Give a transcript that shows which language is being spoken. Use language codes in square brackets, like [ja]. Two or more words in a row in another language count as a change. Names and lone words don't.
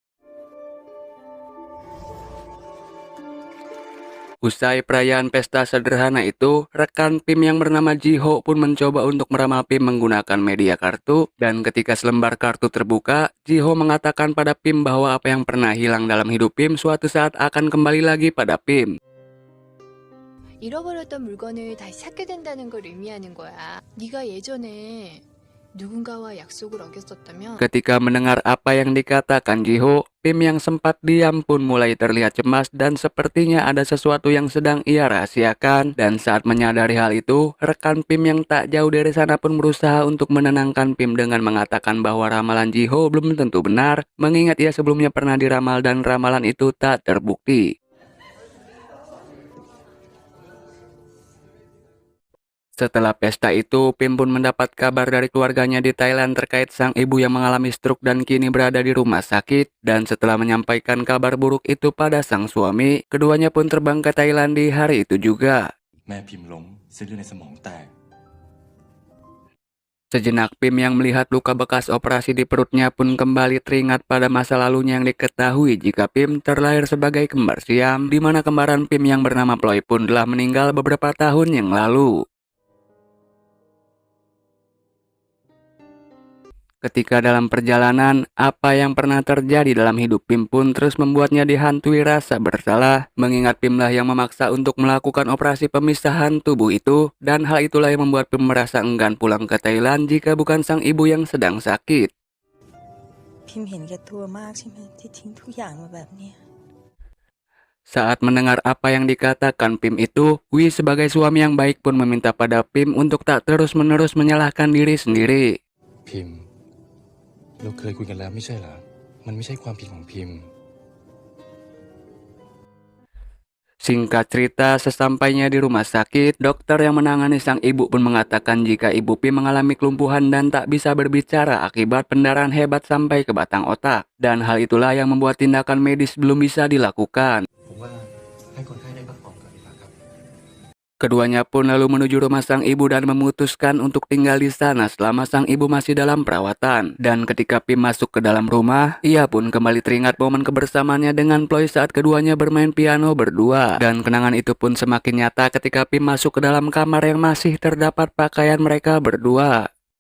[id] Usai perayaan pesta sederhana itu, rekan Pim yang bernama Jiho pun mencoba untuk meramal Pim menggunakan media kartu, dan ketika selembar kartu terbuka, Jiho mengatakan pada Pim bahwa apa yang pernah hilang dalam hidup Pim suatu saat akan kembali lagi pada Pim. [ko] 잃어버렸던 물건을 다시 찾게 된다는 걸 의미하는 거야. 네가 예전에 누군가와 약속을 어겼었다면 [id] Ketika mendengar apa yang dikatakan Jiho, Pim yang sempat diam pun mulai terlihat cemas dan sepertinya ada sesuatu yang sedang ia rahasiakan. Dan saat menyadari hal itu, rekan Pim yang tak jauh dari sana pun berusaha untuk menenangkan Pim dengan mengatakan bahwa ramalan Jiho belum tentu benar, mengingat ia sebelumnya pernah diramal dan ramalan itu tak terbukti. Setelah pesta itu, Pim pun mendapat kabar dari keluarganya di Thailand terkait sang ibu yang mengalami stroke dan kini berada di rumah sakit. Dan setelah menyampaikan kabar buruk itu pada sang suami, keduanya pun terbang ke Thailand di hari itu juga. [th] แม่พิมพ์ล้มเส้นเลือดในสมองแตก [id] Sejenak Pim yang melihat luka bekas operasi di perutnya pun kembali teringat pada masa lalunya yang diketahui jika Pim terlahir sebagai kembar siam, di mana kembaran Pim yang bernama Ploy pun telah meninggal beberapa tahun yang lalu. Ketika dalam perjalanan, apa yang pernah terjadi dalam hidup Pim pun terus membuatnya dihantui rasa bersalah, mengingat Pim lah yang memaksa untuk melakukan operasi pemisahan tubuh itu, dan hal itulah yang membuat Pim merasa enggan pulang ke Thailand jika bukan sang ibu yang sedang sakit. [th] พิมพ์เห็นแก่ตัวมากใช่ไหมที่ทิ้งทุกอย่างมาแบบเนี้ย [id] Saat mendengar apa yang dikatakan Pim itu, Wi sebagai suami yang baik pun meminta pada Pim untuk tak terus-menerus menyalahkan diri sendiri. [th] พิมพ์เราเคยคุยกันแล้วไม่ใช่เหรอมันไม่ใช่ความผิดของพิมพ์ [id] Singkat cerita, sesampainya di rumah sakit, dokter yang menangani sang ibu pun mengatakan jika ibu Pim mengalami kelumpuhan dan tak bisa berbicara akibat pendarahan hebat sampai ke batang otak. Dan hal itulah yang membuat tindakan medis belum bisa dilakukan. [th] ผมว่าให้คนไข้ได้พักผ่อนก่อนดีกว่าครับ [id] Keduanya pun lalu menuju rumah sang ibu dan memutuskan untuk tinggal di sana selama sang ibu masih dalam perawatan. Dan ketika Pim masuk ke dalam rumah, ia pun kembali teringat momen kebersamaannya dengan Ploy saat keduanya bermain piano berdua. Dan kenangan itu pun semakin nyata ketika Pim masuk ke dalam kamar yang masih terdapat pakaian mereka berdua.